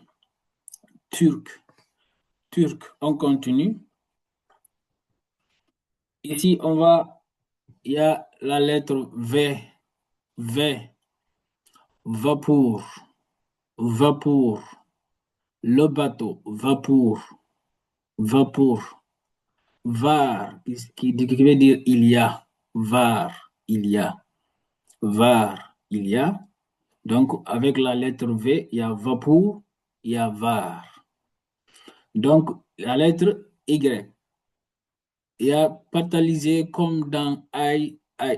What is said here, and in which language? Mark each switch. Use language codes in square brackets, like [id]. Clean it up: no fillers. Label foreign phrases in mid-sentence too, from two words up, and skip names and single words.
[fr] Turc. Turc. On continue. Ici, il y a la lettre V. V. Vapour. Vapour. Le bateau. Vapour. Vapour. Var, qui veut dire il y a. Var, il y a. Var, il y a. Donc, avec la lettre V, il y a vapour, il y a var. Donc, la lettre Y. Il y a patalisé comme dans I, I.